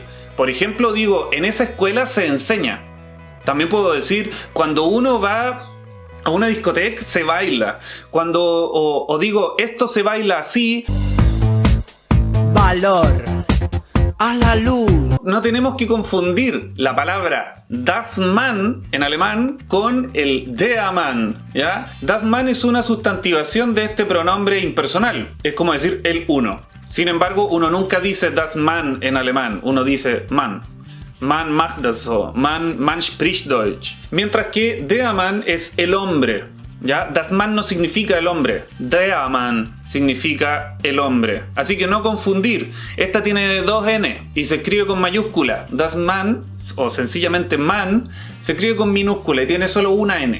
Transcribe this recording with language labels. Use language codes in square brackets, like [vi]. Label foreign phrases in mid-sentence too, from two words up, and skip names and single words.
[es] Por ejemplo, digo, en esa escuela se enseña. También puedo decir, cuando uno va a una discoteca, se baila. O digo, esto se baila así. Valor a la luz. No tenemos que confundir la palabra [de] das Mann [es] en alemán con el [de] der Mann, [es] ¿ya? [de] Das Mann [es] es una sustantivación de este pronombre impersonal. Es como decir el uno. Sin embargo, uno nunca dice [de] das Mann [es] en alemán. Uno dice [de] Mann. Man macht das so. Man spricht Deutsch. [es] Mientras que [de] der Mann [es] es el hombre. ¿Ya? [de] Das Mann [es] no significa el hombre. [de] Der Mann [es] significa el hombre. Así que no confundir. Esta tiene dos N y se escribe con mayúscula. [de] Das Mann, [es] o sencillamente Mann, se escribe con minúscula y tiene solo una N.